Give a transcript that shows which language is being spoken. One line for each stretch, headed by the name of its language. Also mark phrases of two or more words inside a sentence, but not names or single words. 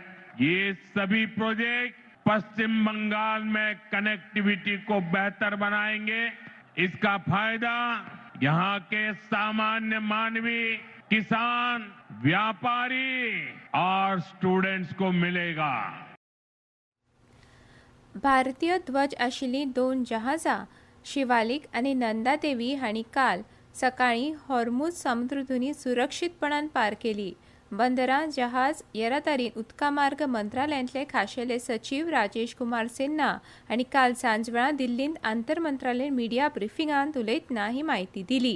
Hindi: ये सभी प्रोजेक्ट पश्चिम बंगाल में कनेक्टिविटी को बेहतर बनाएंगे। इसका फायदा यहाँ के सामान्य मानवी, किसान, व्यापारी और स्टूडेंट्स को मिलेगा।
Konkani: भारतीय ध्वज आशिल्लीं 2 जहाजां शिवालिक आनी नंदादेवी हांणी काल सकाळीं हॉर्मुझ समुद्रधुनी सुरक्षीतपणान पार केली। बंदरां, जहाज येरादारी उदका मार्ग मंत्रालयातले खाशेले सचिव राजेश कुमार सिन्हा हांणी काल सांजवेळा दिल्लींत आंतर मंत्रालय
English: media briefing
Konkani: उलयतना ही म्हायती दिली।